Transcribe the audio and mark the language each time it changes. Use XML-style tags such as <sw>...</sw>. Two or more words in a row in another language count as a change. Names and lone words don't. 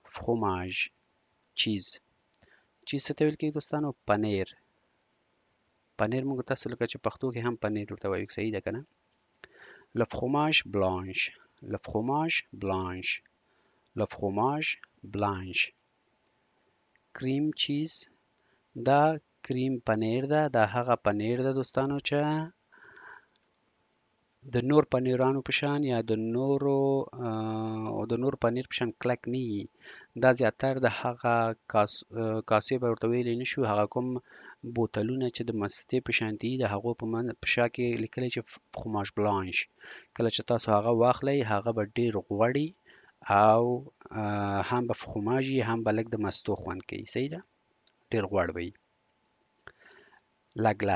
<ps>فروماژ چیز څه ته ویل کېږي دوستانو؟ پنیر پنیر موږ تاسو لکه چې پښتو کې هم پنیر ورته وایو صحیح ده کنه</ps> <fr>le fromage blanche le fromage blanche le fromage blanche</fr> <en>cream cheese</en> <ps>دا کریم پنیر ده دا هغه پنیر ده دوستانو چې د نور پنیرانو په شان یا د نور پنیر په شان کلک نه وي دا زیاتر د هغه کاسې به ورته ویلی نشو هغه کوم بوتلونه چې د مستې په شان دي د هغو په شا کې لیکلی چې</ps> <fr>fromage blanc</fr> <ps>کله چې تاسو هغه واخلئ هغه به ډیر غوړي او هم به فروماژ وي هم به لږ د مستو خوند کوي صحیح ده ډیر غوړ به وي لا</ps>